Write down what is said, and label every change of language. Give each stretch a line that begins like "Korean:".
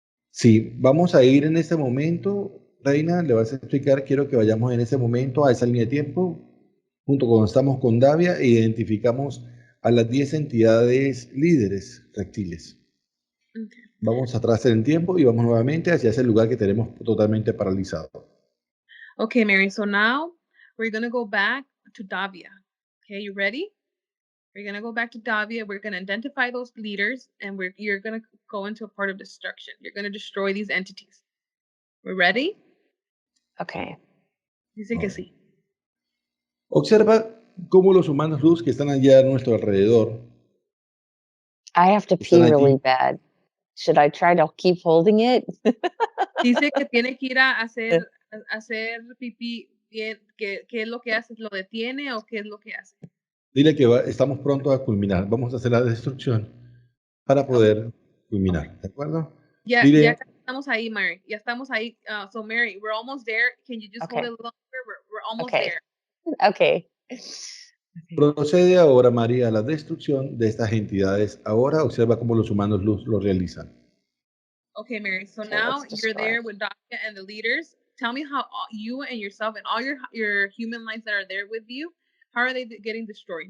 Spanish: Sí, vamos a ir en este momento, Reina, le vas a explicar, quiero que vayamos en ese momento a esa línea de tiempo, junto con estamos con Davia e identificamos a las 10 entidades líderes reptiles.
English: Okay.
Spanish: Vamos atrás en el tiempo y vamos nuevamente hacia ese lugar que tenemos totalmente paralizado.
English: Okay, Mary, so now we're going to go back to Davia. Okay, you ready? We're going to go back to Davia. We're going to identify those leaders, and you're going to go into a part of destruction. You're going to destroy these entities. We're ready? Okay.
Spanish: Dice que sí. Observa cómo los humanos luz que están allá a nuestro alrededor.
English: I have to pee really bad. Should I try to keep holding it?
Spanish: Dice que tiene que ir a hacer pipí. ¿Qué es lo que hace? ¿Lo detiene o qué es lo que hace? Dile que estamos pronto a culminar. Vamos a hacer la destrucción para poder culminar. ¿De acuerdo? Ya Dile, estamos ahí, Mary. Ya estamos ahí.
English: So, Mary, we're almost there. Can you just hold it a little longer? We're almost there. Okay.
Spanish: procede ahora, María, a la destrucción de estas entidades. Ahora observa cómo los humanos luz lo realizan.
English: Okay, Mary. So now you're there with Dacia and the leaders. Tell me how you and yourself and all your human lives that are there with you, how are they getting destroyed?